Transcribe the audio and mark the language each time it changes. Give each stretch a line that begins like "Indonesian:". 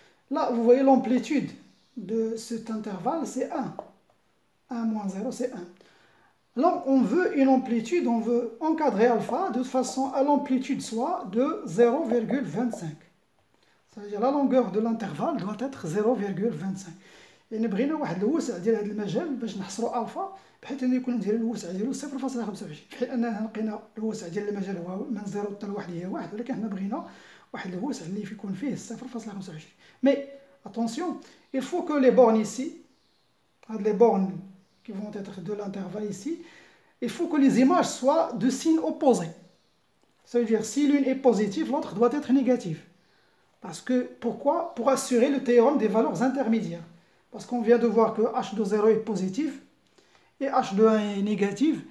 French: Là, vous voyez l'amplitude de cet intervalle, c'est 1. 1 moins 0, c'est 1. Alors, on veut une amplitude, on veut encadrer alpha de façon à l'amplitude soit de 0,25. Ça veut dire la longueur de l'intervalle doit être 0,25.
Arabic: يعني بغينا واحد الوسع ديال هذا المجال باش نحصروا الفا بحيث انه يكون ديال الوسع ديالو 0.25، في حين اننا لقينا الوسع ديال المجال هو من 0 حتى لواحد هي 1، ولكن حنا بغينا واحد الوسع اللي يكون فيه 0.25.
French: مي اتونسيون il faut que les bornes ici, les bornes qui vont être de l'intervalle ici, il faut que les images soient de signes opposés. Ça veut dire si l'une est positive, l'autre doit être négative. Parce que pourquoi? Pour assurer le théorème des valeurs intermédiaires. Parce qu'on vient de voir que h de 0 est positif et h de 1 est négatif.